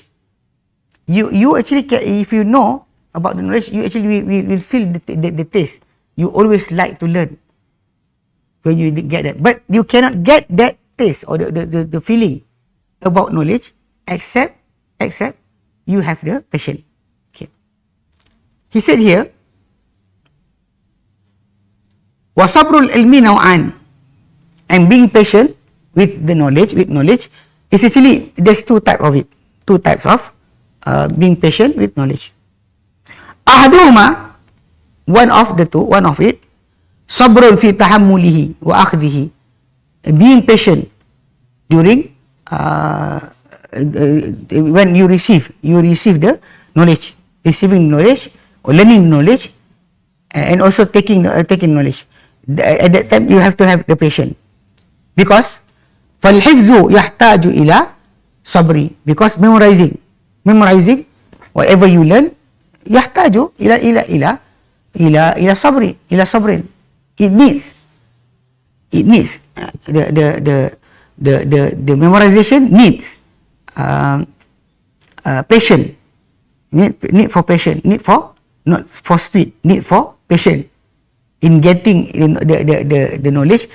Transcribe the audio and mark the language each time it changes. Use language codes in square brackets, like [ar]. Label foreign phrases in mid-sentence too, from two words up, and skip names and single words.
[en] You actually if you know about the knowledge, you actually will feel the taste. You always like to learn when you get that, but you cannot get that taste or the feeling about knowledge except you have the passion. Okay. He said here, [ar] وصبر العلم نوعان, [en] and being patient with knowledge is actually there's two types of being patient with knowledge. Ahaduhuma, one of it, [ar] صبر في تحمله وأخذه, [en] being patient during when you receive the knowledge, receiving knowledge or learning knowledge, and also taking knowledge. At that time you have to have the patience, because [ar] فالحفظ يحتاج إلى صبر, [en] because memorizing whatever you learn [ar] يحتاج إلى صبر. [en] It needs the memorization needs patience, need for patience, need for not for speed, need for patience in getting the knowledge.